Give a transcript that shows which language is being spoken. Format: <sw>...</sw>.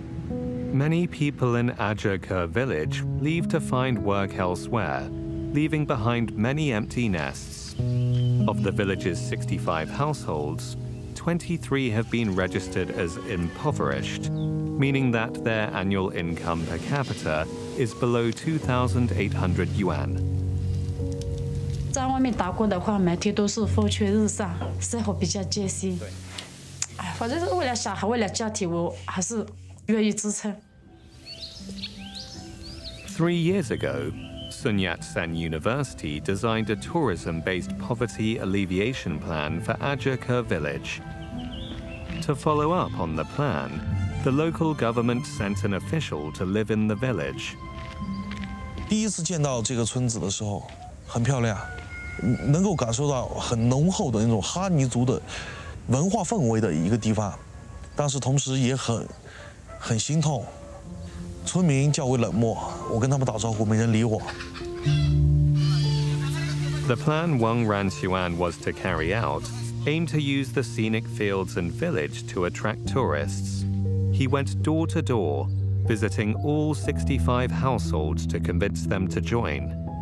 <en>Many people in Ajurkur village leave to find work elsewhere, leaving behind many empty nests. Of the village's 65 households, 23 have been registered as impoverished, meaning that their annual income per capita is below 2,800 yuan.</en> <zh>在外面打工的话，每天都是风吹日晒，生活比较艰辛。哎，反正是为了小孩，为了家庭，我还是愿意支撑。</zh> <en>3 years ago, Sun Yat-sen University designed a tourism-based poverty alleviation plan for Ajaka village. To follow up on the plan, the local government sent an official to live in the village.</en> <zh>第一次见到这个村子的时候，很漂亮，能够感受到很浓厚的那种哈尼族的文化氛围的一个地方，但是同时也很心痛。村民较为冷漠，我跟他们打招呼，没人理我。</zh> <en>The plan Wang Ranxuan was to carry out aimed to use the scenic fields and village to attract tourists. He went door to door, visiting all 65 households to convince them to join.</en>